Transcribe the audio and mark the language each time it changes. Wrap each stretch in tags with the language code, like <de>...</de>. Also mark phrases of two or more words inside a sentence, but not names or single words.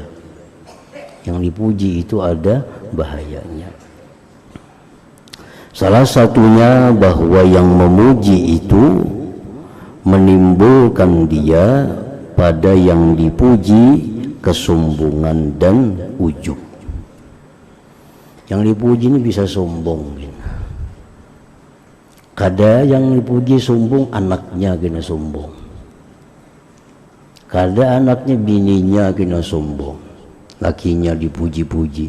<id>Yang dipuji itu ada bahayanya. Salah satunya bahwa yang memuji itu menimbulkan dia pada yang dipuji kesombongan dan ujub.</id> <bjn>Yang dipuji ini bisa sombong. Kada yang dipuji sombong, anaknya kena sombong. Kada anaknya bininya kena sombong, lakinya dipuji-puji.</bjn>